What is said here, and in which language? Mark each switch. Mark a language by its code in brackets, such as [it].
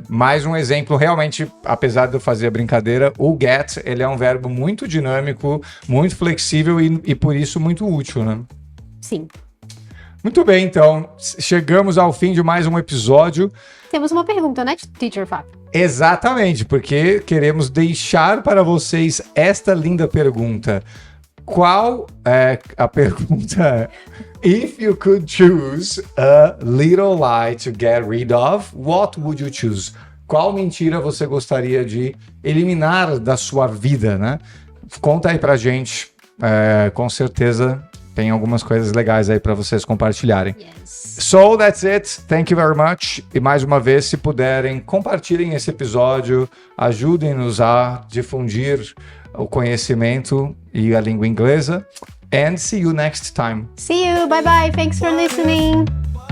[pt] Mais um exemplo, realmente, apesar de eu fazer a brincadeira, o get, ele é um verbo muito dinâmico, muito flexível e por isso muito útil, né? Sim. Muito bem, então, chegamos ao fim de mais um episódio. Temos uma pergunta, né, Teacher Fábio? Exatamente, porque queremos deixar para vocês esta linda pergunta. Qual é a pergunta? [en] If you could choose a little lie to get rid of, what would you choose? [pt] Qual mentira você gostaria de eliminar da sua vida, né? Conta aí pra gente. Com certeza tem algumas coisas legais aí para vocês compartilharem. [en] Yes. So that's it. Thank you very much. [pt] E mais uma vez, se puderem, compartilhem esse episódio, ajudem-nos a difundir o conhecimento e a língua inglesa. [en] And see you next time. See you. Bye bye. Thanks for listening.